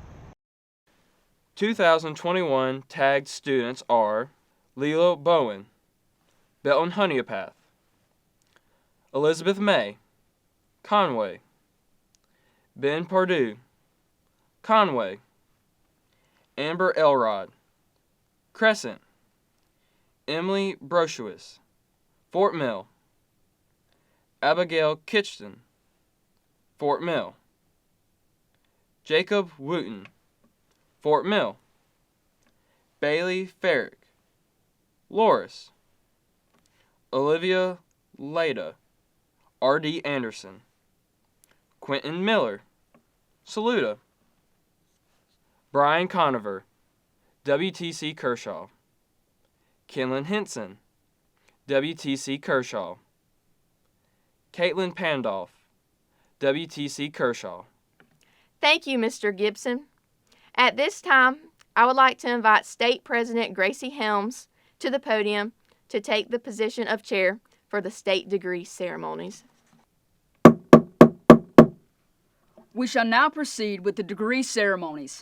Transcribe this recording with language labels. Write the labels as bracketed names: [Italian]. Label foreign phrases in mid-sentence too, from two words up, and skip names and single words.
[English] 2021 tagged students are Lilo Bowen, Belton Honeopath, Elizabeth May, Conway, Ben Pardue, Conway, Amber Elrod, Crescent, Emily Broshewis, Fort Mill, Abigail Kitchton, Fort Mill, Jacob Wooten, Fort Mill, Bailey Farrick, Loris, Olivia Leda, R.D. Anderson, Quentin Miller, Saluda, Brian Conover, WTC Kershaw, Kenlyn Henson, WTC Kershaw, Caitlin Pandolf, WTC Kershaw. Thank you, Mr. Gibson. At this time, I would like to invite State President Gracie Helms to the podium to take the position of chair for the state degree ceremonies. We shall now proceed with the degree ceremonies.